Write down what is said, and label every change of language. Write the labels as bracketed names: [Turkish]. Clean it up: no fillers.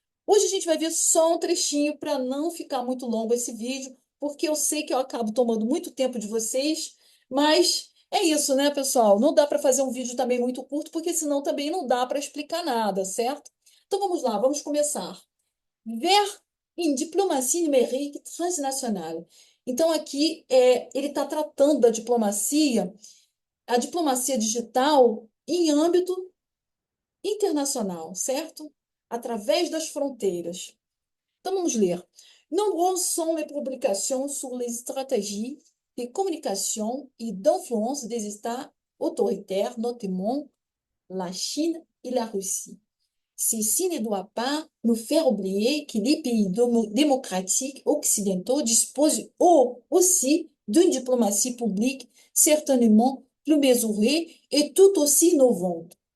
[Portuguese] Hoje a gente vai ver só um trechinho para não ficar muito longo esse vídeo, porque eu sei que eu acabo tomando muito tempo de vocês, mas é isso, né, pessoal? Não dá para fazer um vídeo também muito curto, porque senão também não dá para explicar nada, certo? Então vamos lá, vamos começar. [French] Vers une diplomatie numérique transnationale. [Portuguese] Então aqui ele está tratando da diplomacia, a diplomacia digital em âmbito internacional, certo? Através das fronteiras. Então vamos ler. [French] Nombreuses sont les publications sur les stratégies de communication et d'influence des États autoritaires, notamment la Chine et la Russie. Ceci ne doit pas nous faire oublier que les pays démocratiques occidentaux disposent aussi d'une diplomatie publique certainement plus mesurée et tout aussi innovante.